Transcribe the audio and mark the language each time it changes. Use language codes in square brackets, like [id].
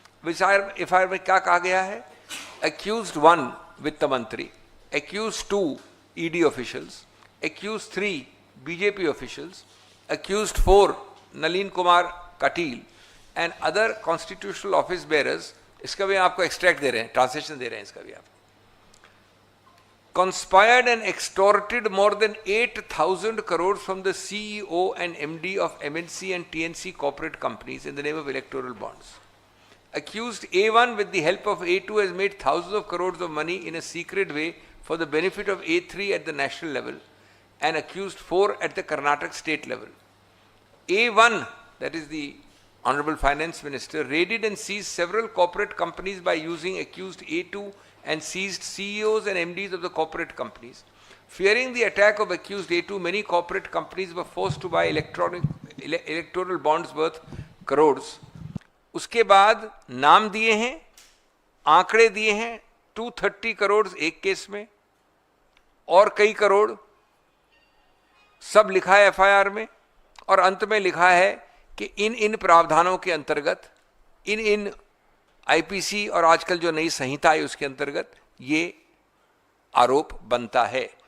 [hi] FIR में क्या कहा गया है? एक्यूज्ड 1 वित्त मंत्री, accused 2 ED officials, accused 3 BJP officials, accused 4 Nalin Kumar Kateel and other constitutional office bearers. इसका भी आपको एक्सट्रैक्ट दे रहे हैं, ट्रांसलेशन दे रहे हैं इसका भी आप। [en] Conspired and extorted more than 8,000 crores from the CEO and MD of MNC and TNC corporate companies in the name of electoral bonds. Accused A1 with the help of A2 has made thousands of crores of money in a secret way for the benefit of A3 at the national level and accused 4 at the Karnataka state level. A1, that is the Honorable Finance Minister, raided and seized several corporate companies by using accused A2 and seized CEOs and MDs of the corporate companies. Fearing the attack of accused A2, many corporate companies were forced to buy electoral bonds worth crores. [hi] उसके बाद नाम दिए हैं, आंकड़े दिए हैं, 230 करोड़ एक case में और कई करोड़, सब लिखा है एफआईआर में। और अंत में लिखा है कि इन प्रावधानों के अंतर्गत, इन आईपीसी और आजकल जो नई संहिता है उसके अंतर्गत ये आरोप बनता है।